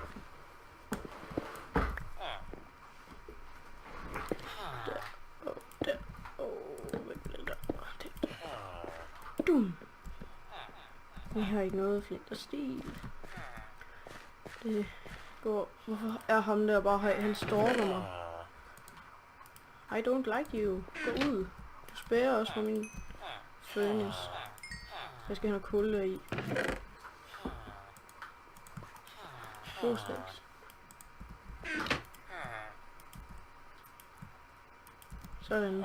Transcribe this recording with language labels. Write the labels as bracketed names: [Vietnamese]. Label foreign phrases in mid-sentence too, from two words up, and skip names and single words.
[Danish] Der. Dum. Jeg har ikke noget flint og stil. Det går. Hvorfor er ham der bare her? Han stalker mig. [English] I don't like you. [Danish] Gå ud. Du spærer også for min furnace. Jeg skal have noget kul der i. Stacks. Sådan.